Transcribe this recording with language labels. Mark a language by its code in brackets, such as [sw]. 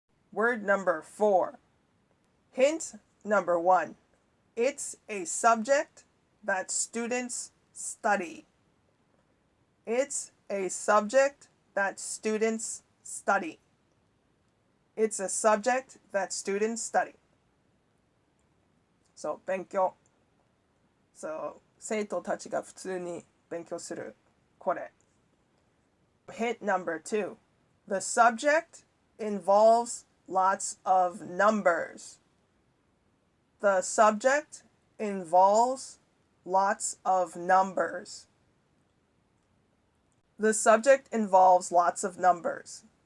[en] Word number 4. Hint number 1. It's a subject that students study. It's a subject that students study. It's a subject that students study. [ja] So, 勉強。 So, 生徒たちが普通に勉強する。これ。 [en] Hint number 2. The subject involves lots of numbers. The subject involves lots of numbers. The subject involves lots of numbers.